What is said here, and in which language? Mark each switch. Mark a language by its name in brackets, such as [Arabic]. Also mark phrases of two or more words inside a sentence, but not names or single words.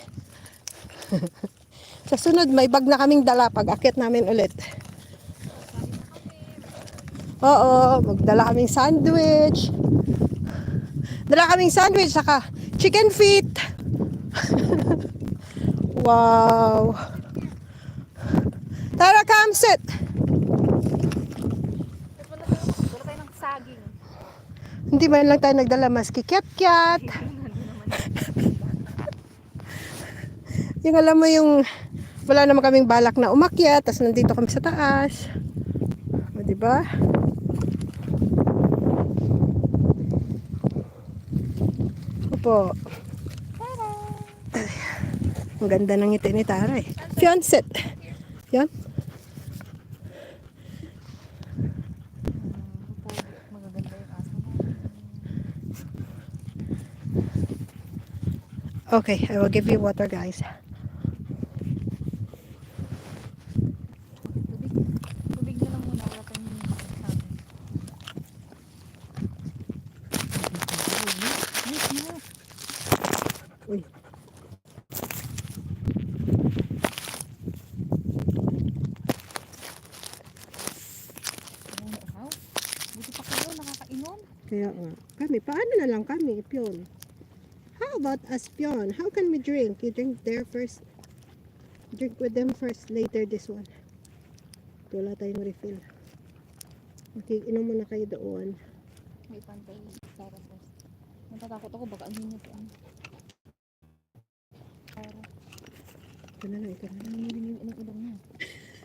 [Filipino] Sa sunod, may bag na kaming dala pag akyat namin ulit. Oo, magdala kaming sandwich. Dala kaming sandwich, saka chicken feet. Wow. Tara, [English] come sit. [Filipino] Dala tayo ng saging. Hindi man lang tayo nagdala maski kyat-kyat. Yung alam mo yung wala naman kaming balak na umakyat, tapos nandito kami sa taas. O, diba? Opo. Ang ganda ng ngiti ni Tara eh. Fiancé. Yan. Magaganda yung aso. [English] Okay, I will give you water, guys. [Filipino] Tubig na lang muna. Wala tayong Uy. Buti pa kayo, nakakainom. Kaya nga. Kami, paano na lang kami, Pion? [English] How about us, Pion? How can we drink? You drink there first. Drink with them first, later this one. [Filipino] Wala tayong refill. Okay, inom muna kayo doon. May pantay. [English] Tara first. [Filipino] Natatakot ako, baka ang hinit yan. Tara. Ito na lang, ito na lang. Nanginig yung ilong niya.